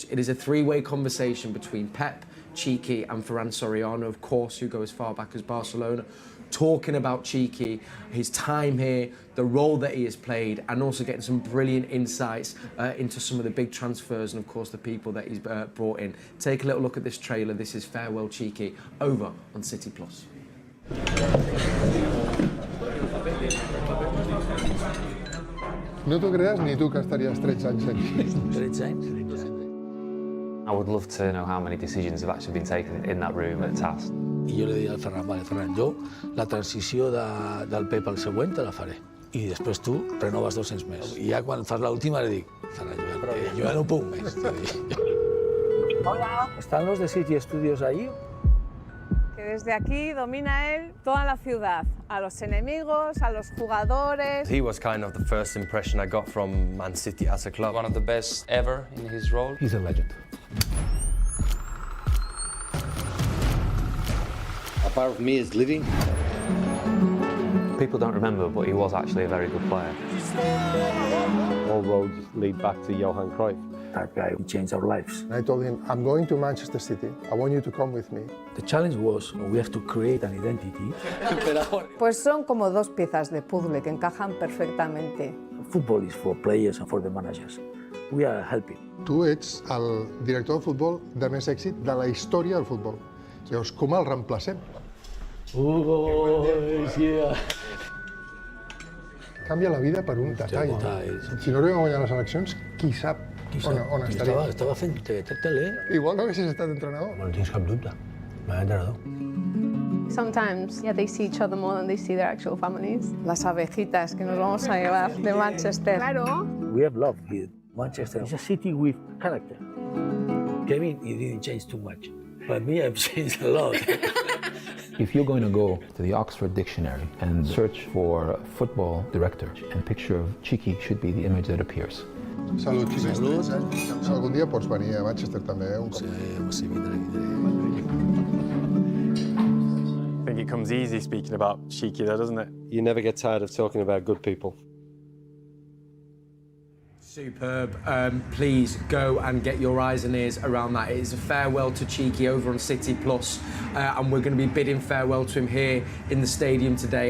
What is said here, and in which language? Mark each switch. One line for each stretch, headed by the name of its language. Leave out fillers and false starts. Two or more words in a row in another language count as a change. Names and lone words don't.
English: It is a 3-way conversation between Pep, Cheeky and Ferran Soriano, of course, who go as far back as Barcelona, talking about Cheeky, his time here, the role that he has played, and also getting some brilliant insights into some of the big transfers and, of course, the people that he's brought in. Take a little look at this trailer. This is Farewell Cheeky, over on City Plus.
Catalan: No t'ho creas ni tu que estaries 13 anys aquí. 13 anys?
English: I would love to know how many decisions have actually been taken in that room at TAS.
Catalan: I jo li deia al Ferran, vale, Ferran, jo la transició del Pep al següent te la faré. I després tu renoves 200 més. I ja quan fas l'última li dic, Ferran, jo ja no puc més.
Spanish: Hola. ¿Están los de City Studios ahí? Que desde aquí domina él toda la ciudad, a los enemigos, a los jugadores.
English: He was kind of the first impression I got from Man City as a club. One of the best ever in his role. He's a legend. A part of me is living. People don't remember, but he was actually a very good player. All roads lead back to Johan Cruyff. That guy changed our lives. I told him, I'm going to Manchester City. I want you to come with me. The challenge was we have to create an identity.
Spanish: Pues son como dos piezas de puzzle que encajan perfectamente.
English: Football is for players and for the managers. We are helping.
Catalan: Tu ets el director de futbol de més èxit de la història del futbol. Llavors, com el reemplacem?
English: Hugo, yeah.
Catalan: Canvia la vida per un detall. Si no arribem a guanyar les eleccions, qui sap on estaria? Estava fent tele. Igual no haguessis estat entrenador. No tens cap dubte. M'ha entrenador.
English: Sometimes, yeah, they see each other more than they see their actual families.
Spanish: Las abejitas que nos vamos a llevar de Manchester. Claro.
English: We have love here. Manchester is a city with character. Kevin, he didn't change too much, but me, I've changed a lot. If you're going to go to the Oxford Dictionary and search for football director, and picture of Cheeky should be the image that appears.
Catalan: Salut, Ximes. Salut. Algun dia pots venir a Manchester també, un cop. Sí, vindré.
English: I think it comes easy speaking about Cheeky though, doesn't it? You never get tired of talking about good people. Superb. Please go and get your eyes and ears around that. It is a farewell to Cheeky over on City Plus, and we're going to be bidding farewell to him here in the stadium today.